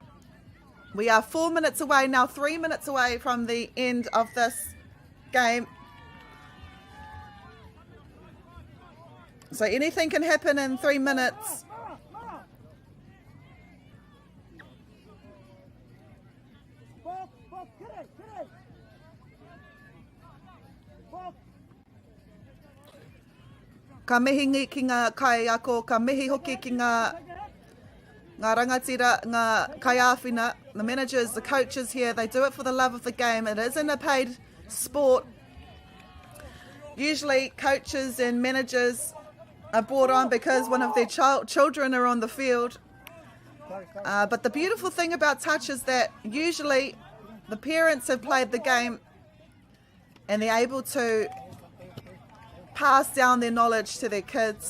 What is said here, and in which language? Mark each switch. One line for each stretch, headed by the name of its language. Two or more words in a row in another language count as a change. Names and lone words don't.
English: We are 4 minutes away now, 3 minutes away from the end of this game. So anything can happen in 3 minutes.
Māori: Ka mihi ki ngā kai ako, ka mihi hoki ki ngā rangatira, ngā kai āwhina,
English: the managers, the coaches here, they do it for the love of the game. It isn't a paid sport. Usually coaches and managers are brought on because one of their children are on the field. But the beautiful thing about touch is that usually the parents have played the game and they're able to pass down their knowledge to their kids.